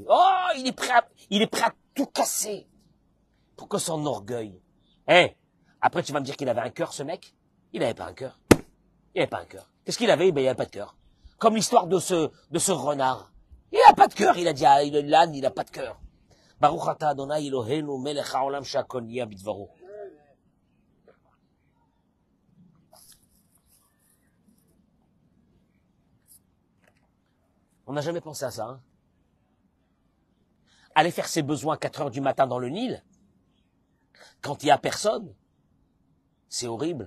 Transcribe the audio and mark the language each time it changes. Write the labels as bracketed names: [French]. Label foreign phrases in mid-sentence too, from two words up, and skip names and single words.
[French] Oh, il est prêt à tout casser. Pour que son orgueil. Eh, après tu vas me dire qu'il avait un cœur, ce mec? Il n'avait pas un cœur. Il n'avait pas un cœur. Qu'est-ce qu'il avait? Ben, il n'avait pas de cœur. Comme l'histoire de ce renard. Il n'a pas de cœur, il a dit, ah, l'âne, il n'a pas de cœur. [Hebrew] ברוך אתה אדוני אלוהינו מלך העולם שהכל נהיה בדברו. [French] On n'a jamais pensé à ça, hein. Aller faire ses besoins à 4 heures du matin dans le Nil, quand il n'y a personne, c'est horrible.